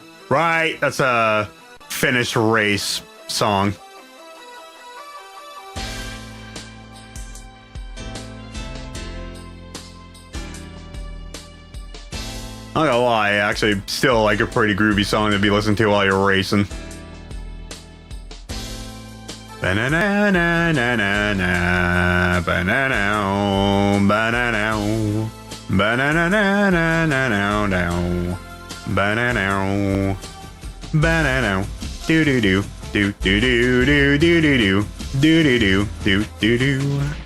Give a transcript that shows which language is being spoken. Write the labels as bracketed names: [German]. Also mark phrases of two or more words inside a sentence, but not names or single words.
[English] Right, that's a Finnish race song. I'm not gonna lie, actually still like a pretty groovy song to be listening to while you're racing. Banana, na na na na, banana, banana, banana, na na na na na, banana, banana, do do do do do do do do do do do do do do.